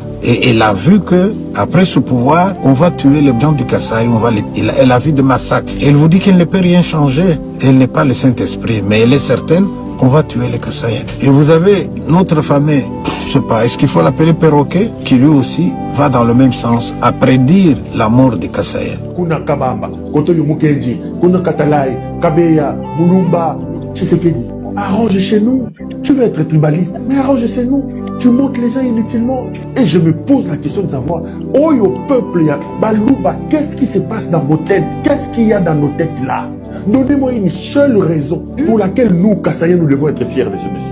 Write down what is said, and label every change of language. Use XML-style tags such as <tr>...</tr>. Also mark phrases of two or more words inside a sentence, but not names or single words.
<fr>Et elle a vu que après ce pouvoir, on va tuer les gens du Kassai, elle a vu des massacres. Elle vous dit qu'elle ne peut rien changer. Elle n'est pas le Saint-Esprit, mais elle est certaine on va tuer les Kassaïens. Et vous avez notre fameux, je sais pas, est-ce qu'il faut l'appeler perroquet, qui lui aussi va dans le même sens, à prédire la mort des Kassaïens. Kuna Kabamba, Kotoyo Mukenji, Kuna Katalai, Kabeya, Mulumba, Tshisekedi. Arrange chez nous. Tu veux être tribaliste, mais arrange chez nous. Tu montes les gens inutilement. Et je me pose la question de savoir, oh yo peuple, Balouba, qu'est-ce qui se passe dans vos têtes? Qu'est-ce qu'il y a dans nos têtes là? Donnez-moi une seule raison pour laquelle nous, Kassaïens, nous devons être fiers de ce monsieur.</fr>